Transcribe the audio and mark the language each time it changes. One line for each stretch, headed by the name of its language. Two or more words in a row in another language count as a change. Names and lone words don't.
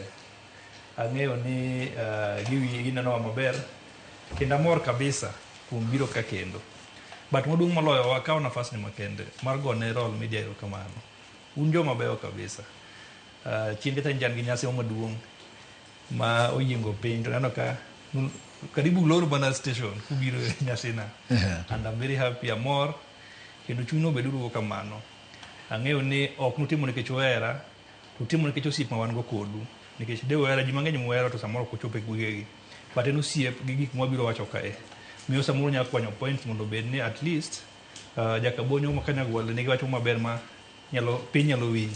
Luo (Kenya and Tanzania): Ang'eyo ni gineno maber kendo amor kabisa kuom biro ka kendo. But moduong' moloyo akawo nafas ni makende mar gone Roll Media erokamano. Un joma beyo kabisa. Chienge ta njan gi nyasi maduong' ma oyiengo piny to neno ka karibu loro bana station kubiro nyasi na.
English: And I'm very happy,
Luo (Kenya and Tanzania): amor kendo chuno beduru kamano. Ang'eyo ni ok nutimo nikech ohera, utimo nikech osiep ma wan go kodu. Nikech de ohera ji mang'eny mohero to samoro kochope gwegegi. But en osiep gi gik mwabiro wacho kae. Miyo samoro nyalo kwanyo point mondo bed ni
English: at least
Luo (Kenya and Tanzania): Jakabonyo ma Kanyagwal nigi wacho maber ma piny nyalo winjo.